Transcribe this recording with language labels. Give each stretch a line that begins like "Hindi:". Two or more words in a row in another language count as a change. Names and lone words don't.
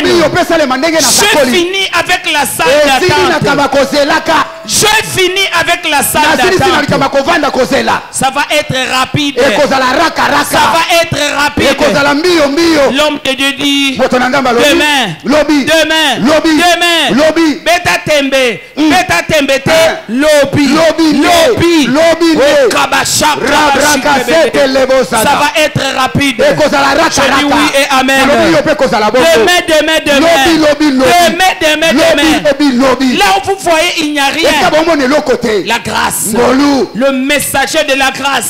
French: Je finis avec la salle d'attente. Je finis avec la salle d'attente. Ça va être rapide. Ça va être rapide. L'homme de Dieu dit demain,
Lingala: beta tembe, beta tembete, lobby.
French: Ça va être rapide. Je dis oui et amen. Demain. Là où vous voyez il n'y a rien. La grâce. Le messager de la grâce.